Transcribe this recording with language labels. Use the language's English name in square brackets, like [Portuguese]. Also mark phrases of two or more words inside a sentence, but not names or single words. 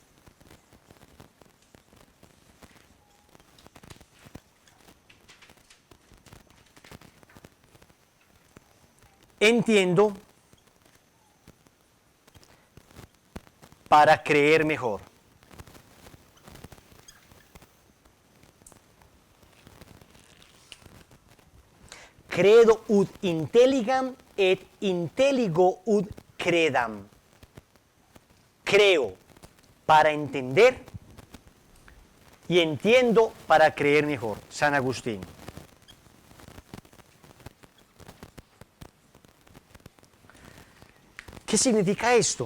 [Spanish] Entiendo para creer mejor. [Latin] Credo ut intelligam et intelligo ut credam. [Spanish] Creo para entender y entiendo para creer mejor. San Agustín. ¿Qué significa esto?